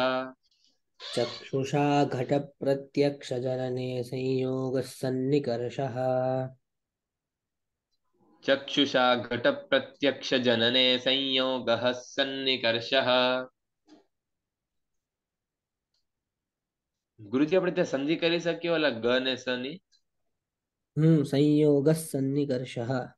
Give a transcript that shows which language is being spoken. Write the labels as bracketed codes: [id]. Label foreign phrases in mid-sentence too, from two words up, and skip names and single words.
[sa] चक्षुषा घटप्रत्यक्षजनने संयोगः सन्निकर्षः चक्षुषा घटप्रत्यक्षजनने संयोगः सन्निकर्षः [gu] गुरुजी આપણે ત્યાં સંધિ કરી શકીએ ઓલા ગ ને સ ની [sa] संयोगः सन्निकर्षः